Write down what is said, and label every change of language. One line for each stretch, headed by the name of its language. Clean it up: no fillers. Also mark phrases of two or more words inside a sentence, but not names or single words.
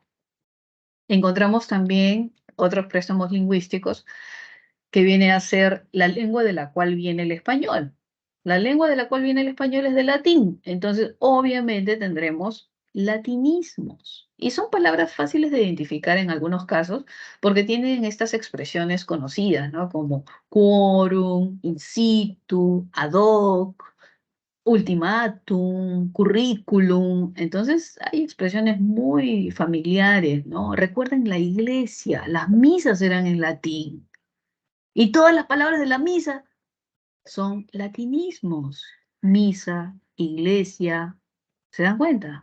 Spanish: Encontramos también otros préstamos lingüísticos que viene a ser la lengua de la cual viene el español. La lengua de la cual viene el español es del latín, entonces obviamente tendremos latinismos. Y son palabras fáciles de identificar en algunos casos porque tienen estas expresiones conocidas, ¿no? Como quórum,
Latin: in situ, ad hoc,
Spanish: ultimátum, currículum. Entonces hay expresiones muy familiares, ¿no? Recuerden la iglesia, las misas eran en latín. Y todas las palabras de la misa son latinismos. Misa, iglesia, ¿se dan cuenta?